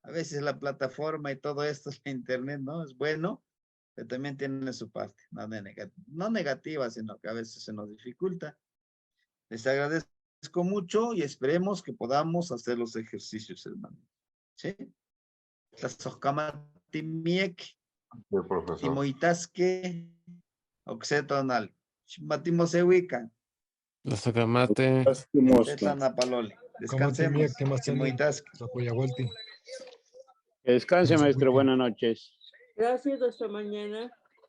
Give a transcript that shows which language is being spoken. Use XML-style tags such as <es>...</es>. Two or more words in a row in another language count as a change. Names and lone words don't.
<es>A veces la plataforma y todo esto, la internet, ¿no? Es bueno, pero también tiene su parte, no negativa, sino que a veces se nos dificulta. Les agradezco mucho y esperemos que podamos hacer los ejercicios, hermano.</es> <nah>¿Sí? Tlazohcamatimiek,</nah> <es>Sí, profesor.</es> <nah>timoitasque, oxetonal, matimosehuica, Tlazohcamate. tetlanapaloli. Kamati</nah> <es>Descansemos.</es> <nah>miak, temazani, Timoitasque. tlapoyahualti.</nah> <es>Que descanse, maestro. Buenas noches. Gracias, hasta mañana.</es>